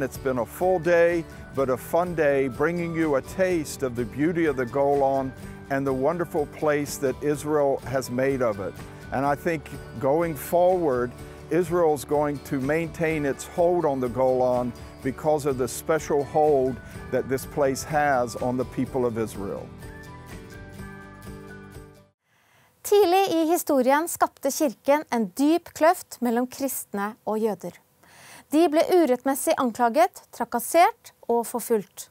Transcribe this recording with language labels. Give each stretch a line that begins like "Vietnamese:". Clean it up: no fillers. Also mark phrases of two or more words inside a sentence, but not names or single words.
English: It's been a full day, but a fun day, bringing you a taste of the beauty of the Golan and the wonderful place that Israel has made of it. And I think going forward, Israel's going to maintain its hold on the Golan because of the special hold that this place has on the people of Israel.
Norwegian: Tidlig I historien skapte kirken en dyp kløft mellom kristne og jøder. De ble urettmessig anklaget, trakassert og forfulgt.